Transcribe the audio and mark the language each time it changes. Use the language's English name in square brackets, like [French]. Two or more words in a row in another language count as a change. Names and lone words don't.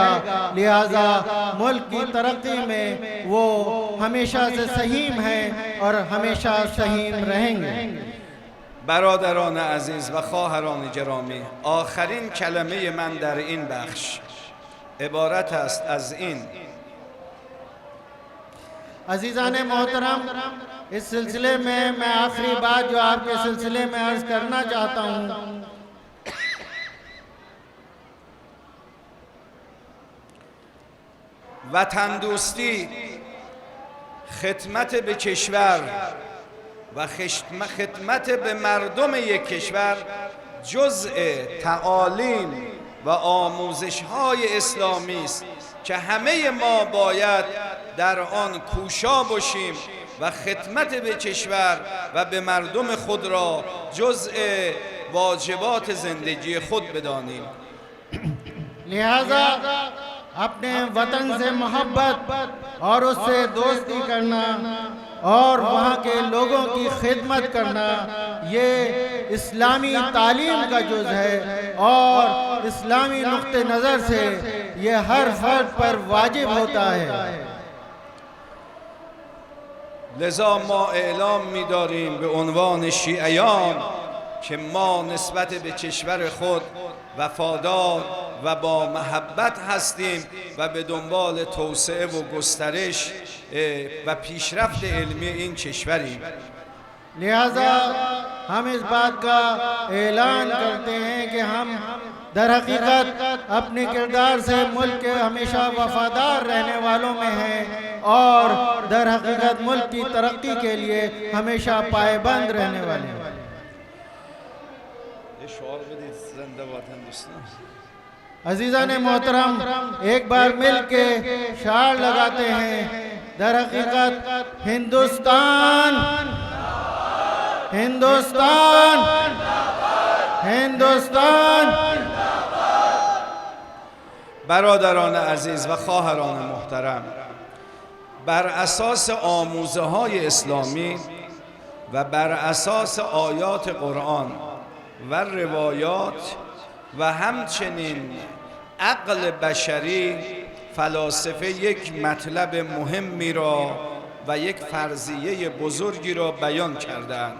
[Urdu] لہٰذا ملک کی ترقی میں وہ ہمیشہ سے سہیم ہیں اور ہمیشہ سہیم رہیں گے. [Persian] برادران عزیز و خواهران گرامی، آخرین کلمه من در این بخش عبارت است از این: [Urdu] عزیزان محترم، اس سلسلے میں میں آخری بات جو آپ کے سلسلے میں عرض کرنا چاہتا ہوں, [Persian] وطن دوستی، خدمت به کشور و خدمت به مردم یک کشور جزء تعالیم و آموزش‌های اسلامی است که همه ما باید در آن کوشا باشیم و خدمت به کشور و به مردم خود را جزء واجبات زندگی خود بدانیم. [Urdu] لہٰذا اپنے وطن سے محبت اور اس سے دوستی کرنا اور وہاں کے لوگوں کی خدمت کرنا یہ اسلامی تعلیم کا جزو ہے اور اسلامی نقطۂ نظر سے یہ ہر فرد پر واجب ہوتا ہے. [Persian] لذا ما اعلام می‌داریم به عنوان شیعیان که ما نسبت به کشور خود وفادار و با محبت هستیم و به دنبال توسعه و گسترش و پیشرفت علمی این کشوریم. [Urdu] لہٰذا ہم اس بات کا اعلان کرتے ہیں کہ ہم در حقیقت اپنے کردار سے ملک کے ہمیشہ وفادار رہنے والوں میں ہیں اور در حقیقت ملک کی ترقی کے لیے ہمیشہ پابند رہنے والے ہیں. عزیزان محترم، ایک بار مل کے شعار لگاتے ہیں: در حقیقت ہندوستان، ہندوستان، ہندوستان. [Persian] برادران عزیز و خواهران محترم، بر اساس آموزه های اسلامی و بر اساس آیات قرآن و روایات و همچنین عقل بشری فلاسفه یک مطلب مهمی را و یک فرضیه بزرگی را بیان کردند.